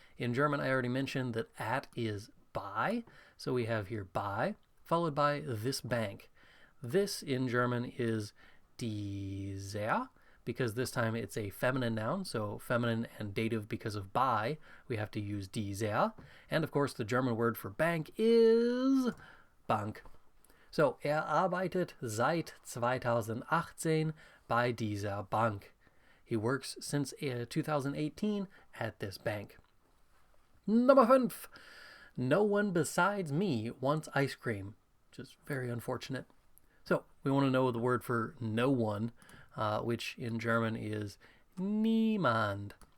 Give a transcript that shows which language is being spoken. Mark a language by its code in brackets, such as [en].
[en] In German, I already mentioned that at is by, so we have here by, followed by this bank. This in German is dieser, because this time it's a feminine noun, so feminine and dative because of by, we have to use dieser. And of course, the German word for bank is Bank. [de] So, arbeitet seit 2018 bei dieser Bank. [en] He works since 2018 at this bank. Number 5. No one besides me wants ice cream, which is very unfortunate. So, we want to know the word for no one, which in German is niemand.